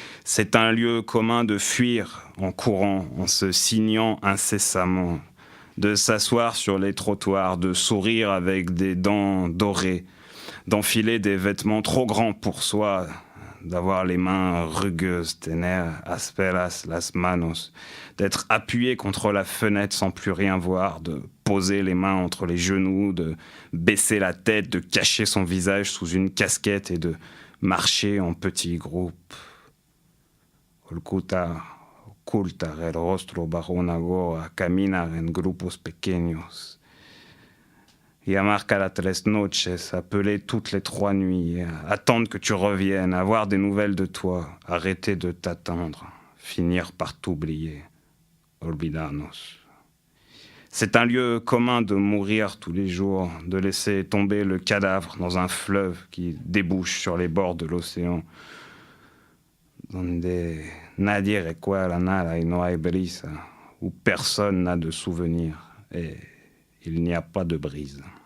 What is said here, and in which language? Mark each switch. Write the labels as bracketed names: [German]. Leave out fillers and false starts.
[French] C'est un lieu commun de fuir en courant, en se signant incessamment, de s'asseoir sur les trottoirs, de sourire avec des dents dorées, d'enfiler des vêtements trop grands pour soi, d'avoir les mains rugueuses, [Spanish] tener asperas las manos, [French] d'être appuyé contre la fenêtre sans plus rien voir, de poser les mains entre les genoux, de baisser la tête, de cacher son visage sous une casquette et de marcher en petits groupes. [Spanish] Ocultar el rostro bajo una gorra, caminar en grupos pequeños. Llamar cada 3 noches, [French] appeler toutes les 3 nuits, attendre que tu reviennes, avoir des nouvelles de toi, arrêter de t'attendre, finir par t'oublier, [Spanish] olvidarnos. [French] C'est un lieu commun de mourir tous les jours, de laisser tomber le cadavre dans un fleuve qui débouche sur les bords de l'océan, [Spanish] donde nadie recuerda nada y no hay brisa, [French] où personne n'a de souvenirs et il n'y a pas de brise.